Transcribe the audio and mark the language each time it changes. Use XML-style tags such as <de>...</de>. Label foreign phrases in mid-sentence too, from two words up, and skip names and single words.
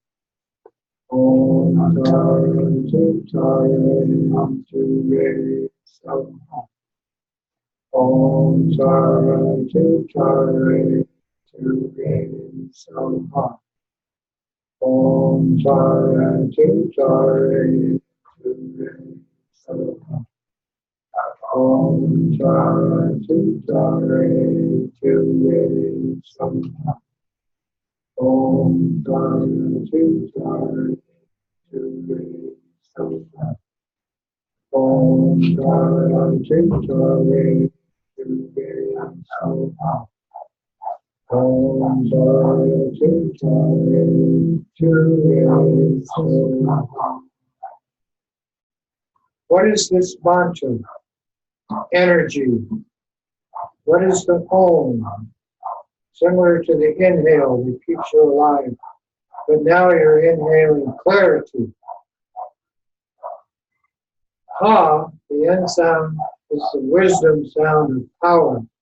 <sa>Om Tara, Tu Tare, Tu Re, So Ha. Om Tara, Tu Tare, Tu Re, So Ha. Om Tara, Tu Tare, Om Tara Tara Tara Om Tara Tara Tara Om Tara Tara Tara Om Tara Tara.</sa> <en>What is this mantra? Energy. What is the Om? Similar to the inhale that keeps you alive, but now you're inhaling clarity. Ha, the end sound, is the wisdom sound of power.</en>